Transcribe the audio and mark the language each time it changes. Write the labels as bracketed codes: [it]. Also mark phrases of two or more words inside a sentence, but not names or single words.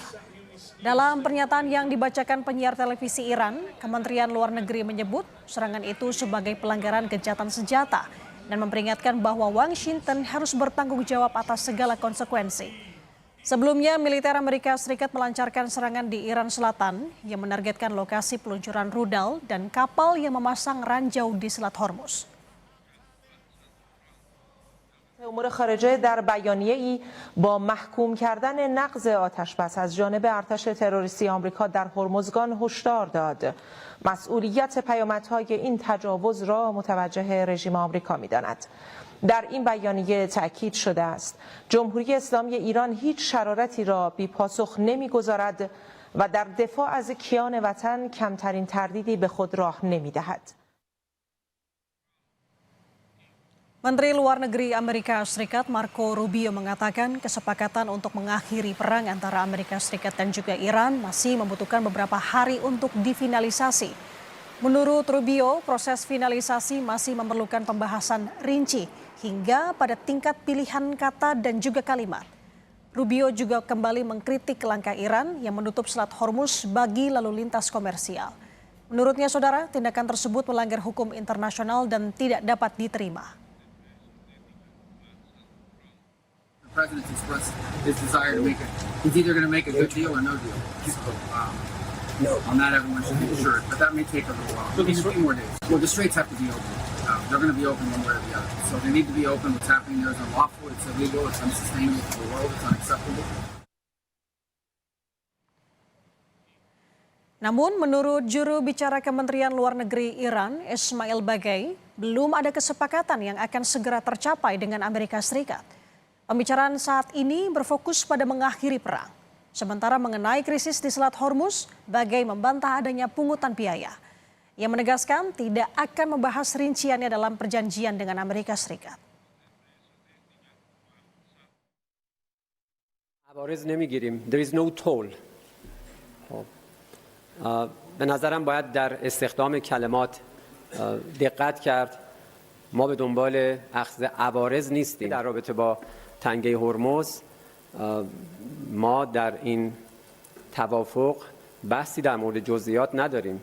[id] Dalam pernyataan yang dibacakan penyiar televisi Iran, Kementerian Luar Negeri menyebut serangan itu sebagai pelanggaran kejahatan senjata dan memperingatkan bahwa Washington harus bertanggung jawab atas segala konsekuensi. Sebelumnya, militer Amerika Serikat melancarkan serangan di Iran Selatan yang menargetkan lokasi peluncuran rudal dan kapal yang memasang ranjau di Selat Hormuz. [fa] امور خارجه در بیانیه‌ای با محکوم کردن نقض آتشبس از جانب ارتش تروریستی آمریکا در هرمزگان هشدار داد. مسئولیت پیامدهای این تجاوز را متوجه رژیم آمریکا می‌داند. در این بیانیه تأکید شده است جمهوری اسلامی ایران هیچ شرارتی را بی‌پاسخ نمی‌گذارد و در دفاع از کیان وطن کمترین تردیدی به خود راه نمی‌دهد. [id] Menteri Luar Negeri Amerika Serikat Marco Rubio mengatakan kesepakatan untuk mengakhiri perang antara Amerika Serikat dan juga Iran masih membutuhkan beberapa hari untuk difinalisasi. Menurut Rubio, proses finalisasi masih memerlukan pembahasan rinci hingga pada tingkat pilihan kata dan juga kalimat. Rubio juga kembali mengkritik langkah Iran yang menutup Selat Hormuz bagi lalu lintas komersial. Menurutnya, Saudara, tindakan tersebut melanggar hukum internasional dan tidak dapat diterima. [en] The president expressed his desire to make it. He's either going to make a good deal or no deal. So, on that, everyone should be assured. But that may take a little while. Maybe a few more days. Well, the straits have to be open. They're going to be open one way or the other. So they need to be open. What's happening there is unlawful. It's illegal. It's unsustainable for the world. It's unacceptable. [id] Namun, menurut juru bicara Kementerian Luar Negeri Iran, Ismail Baghai, belum ada kesepakatan yang akan segera tercapai dengan Amerika Serikat. Pembicaraan saat ini berfokus pada mengakhiri perang. Sementara mengenai krisis di Selat Hormuz, Baghai membantah adanya pungutan biaya. Ia menegaskan tidak akan membahas rinciannya dalam perjanjian dengan Amerika Serikat. [fa] عوارض نمیگیریم. [en] There is no toll. [fa] به نظرم باید در استخدام کلمات دقت کرد. ما به دنبال اخذ عوارض نیستیم. در رابطه با تنگه هرمز ما در این توافق بحثی در مورد جزئیات نداریم.